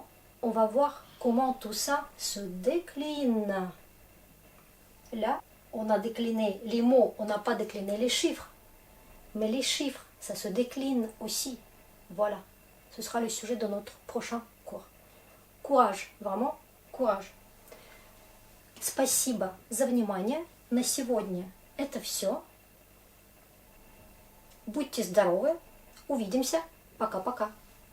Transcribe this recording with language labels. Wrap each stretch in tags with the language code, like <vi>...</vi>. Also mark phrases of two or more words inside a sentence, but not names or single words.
<fr>On va voir comment tout ça se décline. Là, on a décliné les mots, on n'a pas décliné les chiffres. Mais les chiffres, ça se décline aussi. Voilà. Ce sera le sujet de notre prochain cours. Courage, vraiment, courage.</fr> <ru>Спасибо за внимание. На сегодня это все. Будьте здоровы. Увидимся. Пока-пока.</ru>